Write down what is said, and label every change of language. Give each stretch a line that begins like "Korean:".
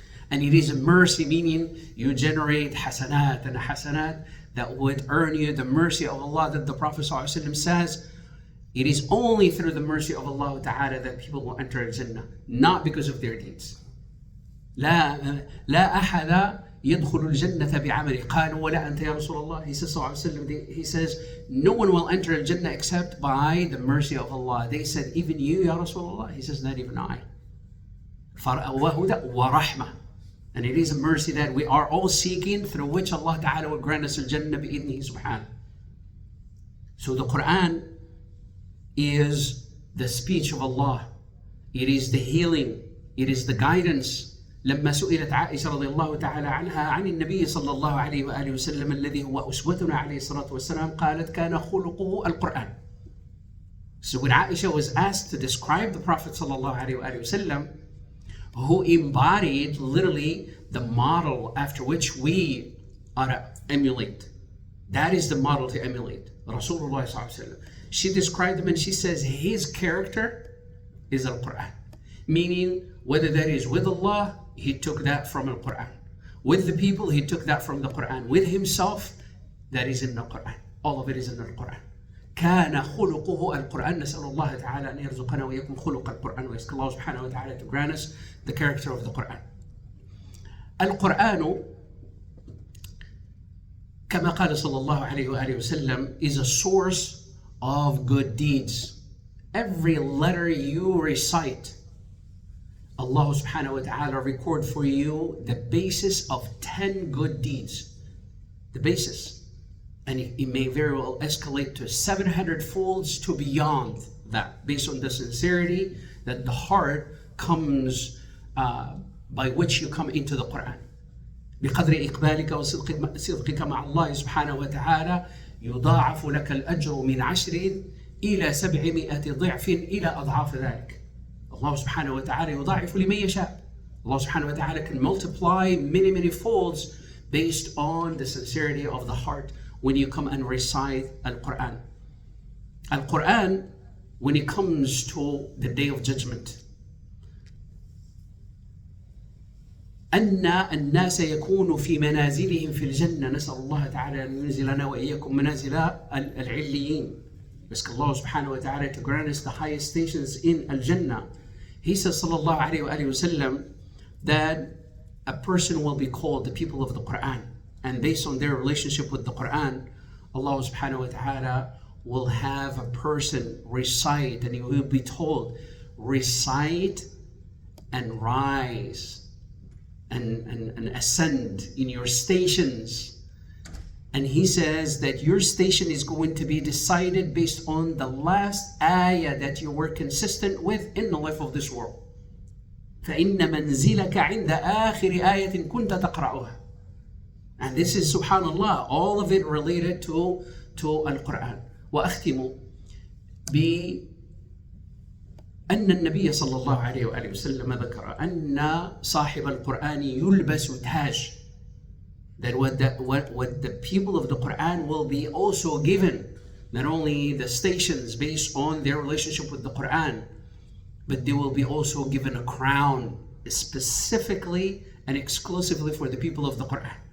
English: And it is a mercy, meaning you generate hasanat, and hasanat that would earn you the mercy of Allah, that the Prophet ﷺ says, it is only through the mercy of Allah ta'ala that people will enter Jannah, not because of their deeds.
Arabic: لا أحد يدخل الجنة بعمله قالوا ولا أنت يا رسول الله.
English: He says, he says, no one will enter Jannah except by the mercy of Allah. They said, even you, Ya Rasulullah? He says, not even I.
Arabic: وَهُدَى وَرَحْمَةً.
English: And it is a mercy that we are all seeking, through which Allah Ta'ala will grant us al-Jannah bi-idnihi subhanahu. So the Quran is the speech of Allah. It is the healing. It is the guidance.
Arabic: لما سئلت عائشة رضي الله تعالى عنها عن النبي صلى الله عليه وآله وسلم الذي هو أسوتنا عليه الصلاة والسلام قالت كان خلقه القرآن.
English: So when Aisha was asked to describe the Prophet صلى الله عليه وآله وسلم, who embodied literally the model after which we ought to emulate, that is the model to emulate, Rasulullah صلى الله عليه وسلم. She described him and she says his character is Al-Quran, meaning whether that is with Allah, he took that from the Quran. With the people, he took that from the Quran. With himself, that is in the Quran. All of it is in the Quran.
Arabic: كان خلقه القرآن. نسأل الله تعالى أن يرزقنا وإياكم خلق القرآن. ويسأل الله سبحانه وتعالى
English: to grant us the character of the Quran.
Arabic: القرآن كما قال صلى الله عليه وآله وسلم
English: is a source of good deeds. Every letter you recite, Allah subhanahu wa ta'ala record for you the basis of 10 good deeds. The basis. And it may very well escalate to 700 folds to beyond that, based on the sincerity that the heart comes, by which you come into the Quran.
Arabic: بقدر إقبالك وصدقك مع الله سبحانه وتعالى يضاعف لك الأجر من 10 إلى 700 ضعف إلى أضعاف ذلك.
English: Allah subhanahu wa ta'ala
Arabic: يضاعف لمن يشاء.
English: Allah subhanahu wa ta'ala can multiply many folds based on the sincerity of the heart when you come and recite Al-Quran. Al-Quran, when it comes to the Day of Judgment,
Arabic: أن الناس يكونوا في منازلهم في الجنة. نسأل الله تعالى أن ينزلنا وإياكم منازل العليين.
English: Ask Allah subhanahu wa ta'ala to grant us the highest stations in Al-Jannah. He says, sallallahu alayhi wa sallam, that a person will be called the people of the Quran. And based on their relationship with the Quran, Allah subhanahu wa ta'ala will have a person recite, and he will be told, recite and rise and ascend in your stations. And he says that your station is going to be decided based on the last ayah that you were consistent with in the life of this world.
Arabic: فَإِنَّ مَنْزِلَكَ عِنْدَ آخِرِ آيَةٍ كُنْتَ تَقْرَأُهَا.
English: And this is, subhanallah, all of it related to Al-Quran.
Arabic: وأختم بأن النبي صلى الله عليه وآله وسلم ذكر أن صاحب القرآن يلبس تاج.
English: That what the people of the Quran will be also given, not only the stations based on their relationship with the Quran, but they will be also given a crown specifically and exclusively for the people of the Quran.